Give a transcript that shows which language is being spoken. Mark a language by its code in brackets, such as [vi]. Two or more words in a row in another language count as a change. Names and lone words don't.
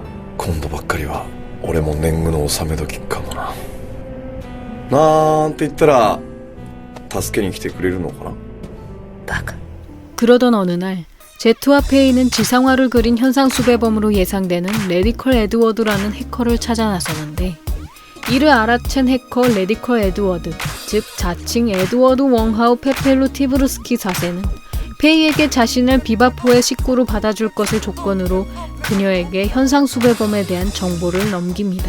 [ja] 今度ばっかりは俺も年貢の納め時かもな。なんて言ったら助けに来てくれるのかな。バカ。 [ko] 그러던 어느 날 제트와 페이는 지상화를 그린 현상수배범으로 예상되는 레디컬 에드워드라는 해커를 찾아 나서는데, 이를 알아챈 해커 레디컬 에드워드, 즉 자칭 에드워드 웡하우 페펠루 티브르스키 4세는 페이에게 자신을 비바포의 식구로 받아줄 것을 조건으로 그녀에게 현상수배범에 대한 정보를 넘깁니다.